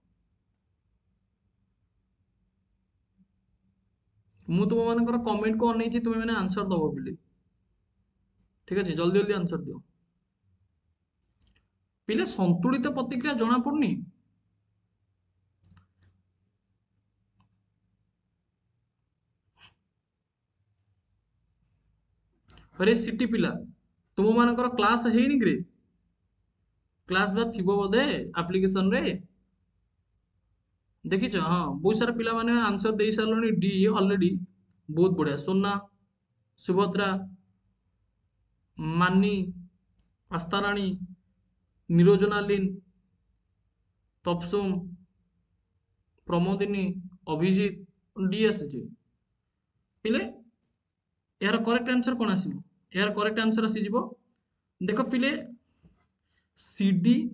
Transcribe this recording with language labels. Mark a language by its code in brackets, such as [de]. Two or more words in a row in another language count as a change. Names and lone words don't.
[or] ମୁଁ ତୁମ ମାନଙ୍କର କମେଣ୍ଟ କୁ ଅନେଇଛି ତୁମେ ମାନେ ଆନ୍ସର ଦବ ବୋଲି ଠିକ ଅଛି ଜଲ୍ଦି ଜଲ୍ଦି ଆନ୍ସର ଦିଅ ପିଲେ ସନ୍ତୁଳିତ ପ୍ରତିକ୍ରିୟା ଜଣା ପଡୁନି ଆରେ ସିଟି ପିଲା ତୁମ ମାନଙ୍କର କ୍ଲାସ ହେଇନି କିରେ କ୍ଲାସ ବା ଥିବ ବୋଧେ ଆପ୍ଲିକେସନ ରେ ଦେଖିଛ ହଁ ବହୁତ ସାରା ପିଲାମାନେ ଆନ୍ସର ଦେଇ ସାରିଲଣି ଡି ଅଲରେଡି ବହୁତ ବଢିଆ ସୋନା ସୁଭଦ୍ରା ମାନି ଆସ୍ତାରାଣୀ ନିରୋଜନା ଲିନ ତପସୁମ ପ୍ରମୋଦିନୀ ଅଭିଜିତ ଡି ଆସିଛି ପିଲେ ଏହାର [en] correct answer [or] କଣ ଆସିବ ଏହାର [en] correct answer [or] ଆସିଯିବ ଦେଖ ପିଲେ ସିଡି